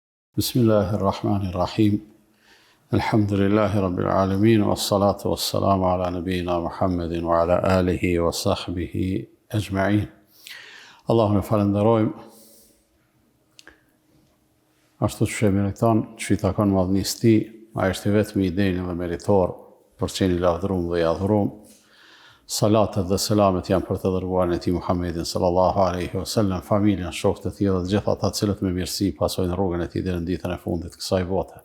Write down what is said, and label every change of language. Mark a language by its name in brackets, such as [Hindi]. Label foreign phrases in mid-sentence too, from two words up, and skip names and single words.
[Arabic] بسم الله الرحمن الرحيم. الحمد لله رب العالمين، والصلاة والسلام على نبينا محمد وعلى آله وصحبه أجمعين. [Albanian] Allahun e falenderojmë, ashtu që meriton, që i takon madhënisë tij, ai është vetëm i denjë dhe meritor, për qenë i lavdëruar dhe i adhuruar. Salatet dhe selamet janë për të dërguarin e tij Muhammedin [Arabic] صلى الله عليه وسلم, [Albanian] familjen, shokët e tij dhe të gjithë ata cilët me mirësi pasojnë rrugën e tij deri në ditën e fundit të kësaj bote.